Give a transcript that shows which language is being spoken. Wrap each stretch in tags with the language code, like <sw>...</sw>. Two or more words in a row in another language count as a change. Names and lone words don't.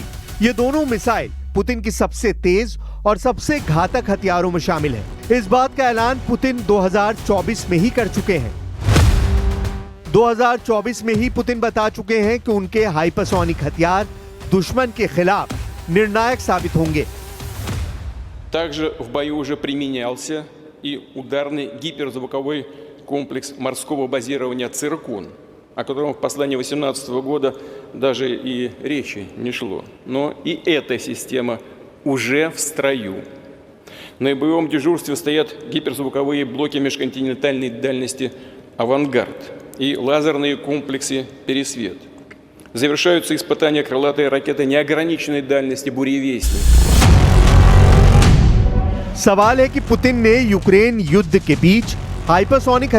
<hi>ये दोनों मिसाइल पुतिन की सबसे तेज और सबसे घातक हथियारों में शामिल है। इस बात का ऐलान पुतिन 2024 में ही कर चुके हैं। 2024 में ही पुतिन बता चुके हैं कि उनके हाइपरसोनिक हथियार दुश्मन के खिलाफ निर्णायक साबित होंगे।</hi> <ru>Также в бою уже применялся и ударный гиперзвуковой комплекс морского базирования «Циркон», о котором в послании 2018 года даже и речи не шло. Но и эта система уже в строю. На боевом дежурстве стоят гиперзвуковые блоки межконтинентальной дальности «Авангард» и лазерные комплексы «Пересвет». Завершаются испытания крылатой ракеты неограниченной дальности «Буревестник».</ru> <hi>सवाल है कि पुतिन ने यूक्रेन युद्ध के बीच हाइपरसोनिक</hi>